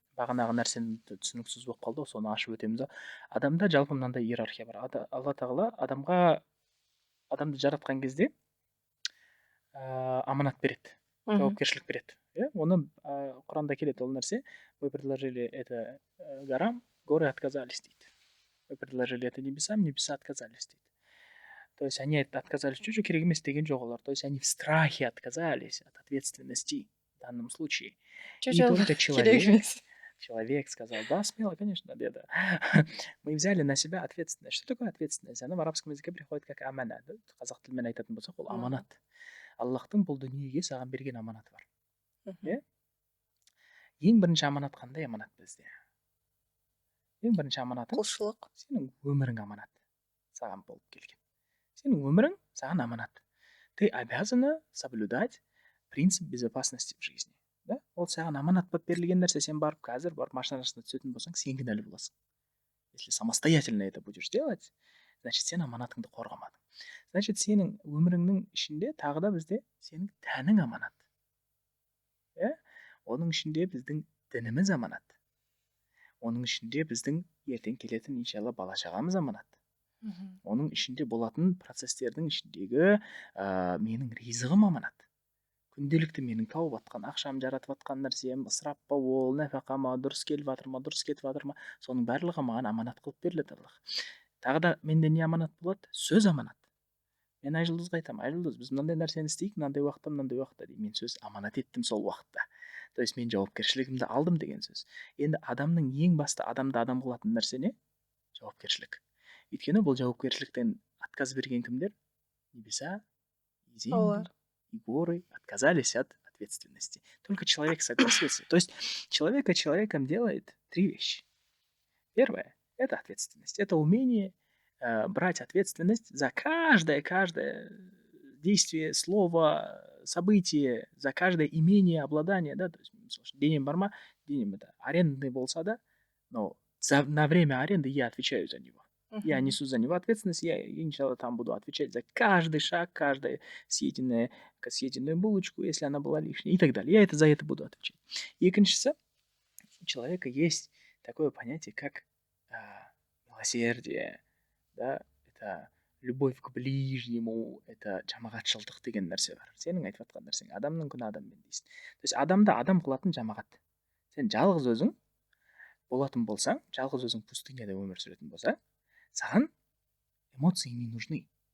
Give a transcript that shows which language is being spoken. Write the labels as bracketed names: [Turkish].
[Kazakh] Бағанағы нәрсені түсініксіз болып қалды, соны ашып өтеміз. Адамда жалпы мынандай иерархия бар. Алла тағала адамды жаратқан кезде аманат береді, жауапкершілік береді. Оны Құранда келеді ол нәрсе. [Russian] Вы предложили это горам, горы отказались [Kazakh] дейді. [Russian] Вы предложили это небесам, небеса отказались [Kazakh] дейді. [Russian] То есть они отказались, что [Kazakh] керек емес деген жоқ олар. [Russian] То есть они в страхе отказались от ответственности в данном случае. И только человек сказал, да, смело, конечно, деда. Мы взяли на себя ответственность. Что такое ответственность? Она в арабском языке приходит как амана. [Kazakh] Қазақ тілімен айтатын болсақ, ол аманат. Аллахтың бұл дүниеге саған берген аманаты бар. Ең бірінші аманат қандай аманат бізде? Ең бірінші аманаты құлшылық. Сенің өмірің аманат. Саған болып келген. Сенің өмірің саған аманат. [Russian] Ты обязана соблюдать принцип безопасности в жизни. Да? [Kazakh] Ол саған аманат болып берілген нәрсе. Сен барып қазір барып машина астына түсетін болсаң, сен кінәлі боласың. [Russian] Если самостоятельно это будешь делать, значит, [Kazakh] сен аманатыңды қорғамадың. Значит, сенің өміріңнің ішінде тағы да бізде сенің тәнің аманат. Оның ішінде біздің дініміз аманат. Оның ішінде біздің ертең келетін иншалла бала шағамыз аманат. Оның ішінде болатын процестердің ішіндегі менің ризығым аманат. Күнделікті менің тауып атқан ақшам, жаратып атқан нәрсем, ысырап па ол, нәпақа ма, дұрыс келіп жатыр ма, дұрыс кетіп жатыр ма, соның барлығы маған аманат қылып беріледі Аллах. Тағы да менде не аманат болады? Сөз аманат. Мен Айжұлдызға айтамын, Айжұлдыз, біз мынандай нәрсені істейік, мынандай уақытта дейді. Мен сөз аманат еттім сол уақытта. [Russian] То есть [Kazakh] мен жауапкершілігімді алдым деген сөз. Енді адамның ең басты адамды адам қылатын нәрсе не? Жауапкершілік. Өйткені бұл жауапкершіліктен отказ берген кімдер? [Russian] Небеса, и земли, и горы отказались от ответственности. Только человек согласился. То есть человека человеком делает 3 вещи. Первое – это ответственность. Это умение брать ответственность за каждое действие, слово, событие, за каждое имение, обладание, да, то есть, [Kazakh] денем бар ма, [Russian] денем это арендный болса да, но на время аренды я отвечаю за него. Я несу за него ответственность, я, иншалла, там буду отвечать за каждый шаг, каждую съеденную булочку, если она была лишней, и так далее. Я за это буду отвечать. И, конечно, у человека есть такое понятие, как милосердие, да, это любовь к ближнему, это [Kazakh] жамағатшылдық деген нәрсе бар. Сенің айтып жатқан нәрсең, адамның күні адаммен дейсің. [Russian] То есть [Kazakh] адамды адам қылатын жамағат. Сен жалғыз өзің болатын болсаң, жалғыз өзің пустыняда өмір сүретін болса, саған [Russian] эмоции не нужны.